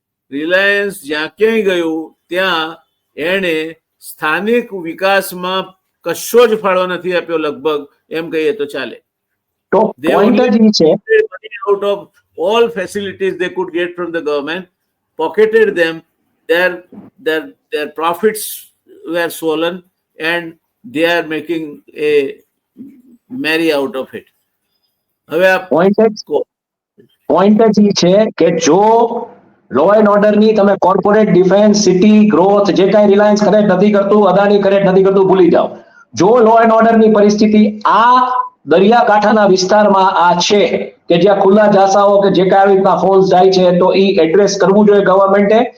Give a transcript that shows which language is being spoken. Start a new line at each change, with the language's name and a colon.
Gujarati: Reliance જ્યાં ક્યાંય ગયું ત્યાં એને સ્થાનિક વિકાસમાં કશો જ ફાળો નથી આપ્યો, લગભગ એમ કહીએ તો ચાલે. તો પોઈન્ટ જ ઈ છે,
English: out of all facilities they could get from the government, pocketed them, their profits were swollen and they are making a merry out of it.
Gujarati: હવે આ પોઈન્ટ જ ઈ છે કે જો લો એન્ડ ઓર્ડર ની તમે કોર્પોરેટ, ડિફેન્સ, સિટી ગ્રોથ જે કાંઈ રિલાયન્સ કરેક્ટ નથી કરતું, અદાણી કરેક્ટ નથી કરતું, ભૂલી જાઓ. જો લો એન્ડ ઓર્ડર ની પરિસ્થિતિ આ દરિયાકાંઠાના વિસ્તારમાં આ છે, કે જ્યાં ખુલ્લા જાસાઓ કે જે કાંઈ રીતના ફોલ્સ જાય છે, તો એ એડ્રેસ કરવું જોઈએ ગવર્મેન્ટે.